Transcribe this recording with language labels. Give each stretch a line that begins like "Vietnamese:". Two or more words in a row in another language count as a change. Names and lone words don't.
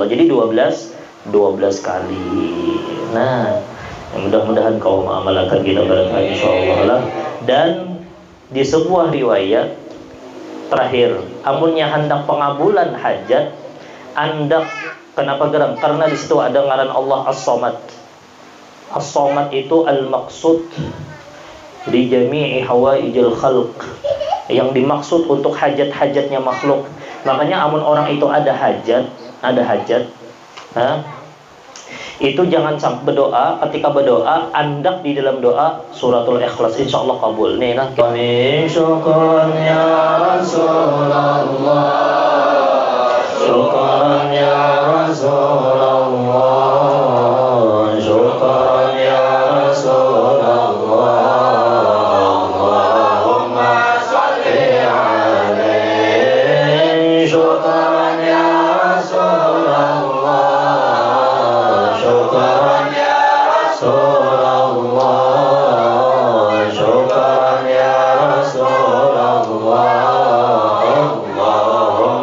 Banjar: Jadi 12 kali. Nah, mudah-mudahan kau mengamalkan kita barangkali insyaallah lah. Dan di sebuah riwayat terakhir, amunnya hendak pengabulan hajat, hendak kenapa geram? Karena di situ ada ngaran Allah As-Samad. As-Samad itu
Arabic: المقصود لجميع حوائج الخلق,
Banjar: yang dimaksud untuk hajat-hajatnya makhluk. Makanya amun orang itu ada hajat, itu jangan sampai berdoa. Ketika berdoa, andak di dalam doa suratul Ikhlas, insyaallah kabul. Nih nah.
Arabic: Kami شكرا يا رسول الله شكرا يا رسول الله شكرا يا رسول الله. اللهم صل عليه شكرا يا رسول الله شكرا يا رسول الله شكرا يا رسول الله.